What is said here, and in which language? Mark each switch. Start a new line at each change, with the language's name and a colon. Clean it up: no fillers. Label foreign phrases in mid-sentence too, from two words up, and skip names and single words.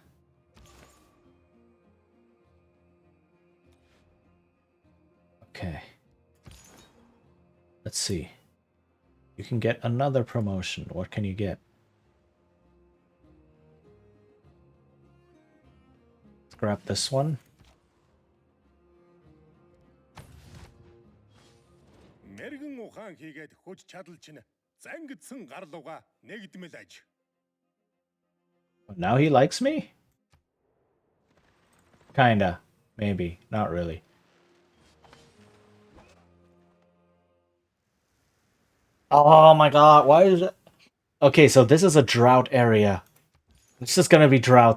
English: Okay. Let's see. You can get another promotion. What can you get? Let's grab this one.
Mongolian: Мэргэн ухаан хийгээд хөж чадал чинь зангидсан гарлууга нэгдмэл аж.
English: Now he likes me? Kinda. Maybe. Not really. Oh my god, why is it? Okay, so this is a drought area. It's just gonna be droughts.